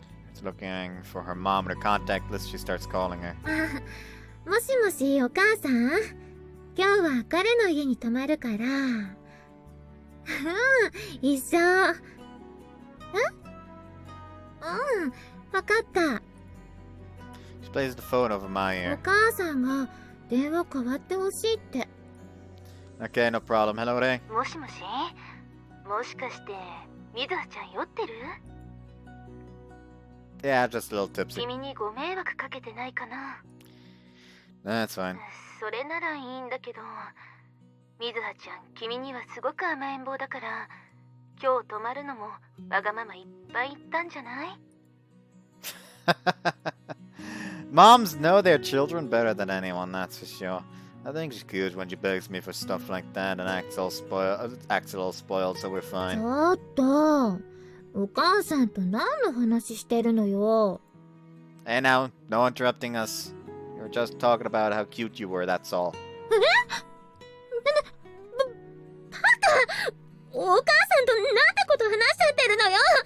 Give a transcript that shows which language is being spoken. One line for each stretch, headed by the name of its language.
English: It's looking for her mom in her contact list. She starts calling her.
Japanese: あ、もしもしお母さん？今日は彼の家に泊まるから。一緒。わかった。
English: She plays the phone over my お ear.
Japanese: 母さんが電話代わってほしいって。
English: Okay, no problem. Hello there.
Japanese: もしもし、もしかしてみずはちゃん酔ってる？
English: Yeah, just a little tipsy.
Japanese: 君にご迷惑かけてないかな？
English: That's fine.
Japanese: それならいいんだけど、みずはちゃん、君にはすごく甘えん坊だから、今日泊まるのもわがままいっぱい言ったんじゃない？
English: Moms know their children better than anyone, that's for sure. I think she's good when she begs me for stuff like that and acts all spoiled, so we're ち fine.
Japanese: ょっと、お母さんと何の話してるのよ。
English: Hey now, no interrupting us. You were just talking about how cute you were, that's all.
Japanese: お母さんとなんてこと話しちゃってるのよ。